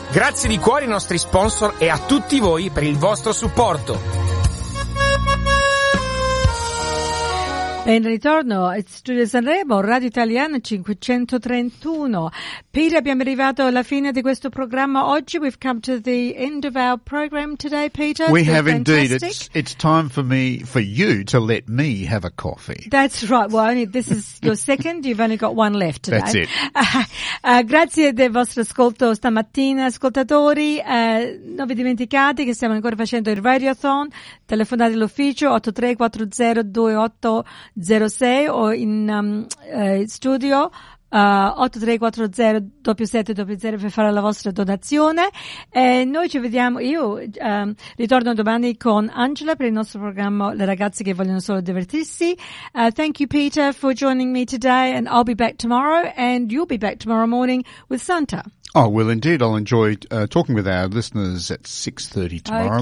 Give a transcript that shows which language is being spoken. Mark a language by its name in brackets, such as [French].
[Italian] Grazie di cuore ai nostri sponsor e a tutti voi per il vostro supporto. Ben ritorno, Studio Sanremo, Radio Italiana 531. Peter, abbiamo arrivato alla fine di questo programma oggi. [English] We've come to the end of our program today, Peter. We have indeed. It's time for you to let me have a coffee. That's right. Well, this is your second. You've only got one left today. That's it. [Italian] Grazie del vostro ascolto stamattina, ascoltatori. Non vi dimenticate che stiamo ancora facendo il Radiothon. Telefonate all'ufficio 834028 06 o in studio 834077 00 per fare la vostra donazione. E noi ci vediamo, io ritorno domani con Angela per il nostro programma Le ragazze che vogliono solo divertirsi. [English] Thank you Peter for joining me today, and I'll be back tomorrow, and you'll be back tomorrow morning with Santa. Oh, well, indeed. I'll enjoy talking with our listeners at 6:30 tomorrow